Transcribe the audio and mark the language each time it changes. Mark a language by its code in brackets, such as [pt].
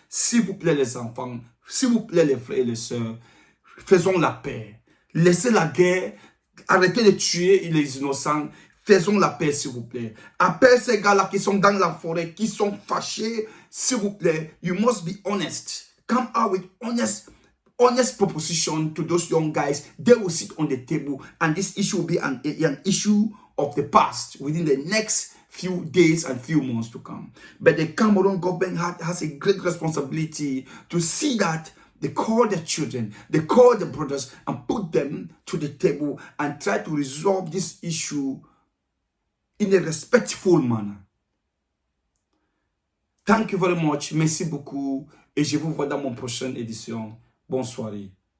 [fr] S'il vous plaît, les enfants, s'il vous plaît, les frères et les sœurs, faisons la paix. Laissez la guerre, arrêtez de tuer les innocents. Faisons la paix, s'il vous plaît. Appelle ces gars-là qui sont dans la forêt, qui sont fâchés, s'il vous plaît. [en] You must be honest. Come out with honest proposition to those young guys. They will sit on the table, and this issue will be an issue of the past within the next few days and few months to come. But the Cameroon government has a great responsibility to see that they call their children, they call their brothers, and put them to the table and try to resolve this issue in a respectful manner. Thank you very much. [fr] Merci beaucoup. Et je vous vois dans mon prochaine édition. Bonne soirée.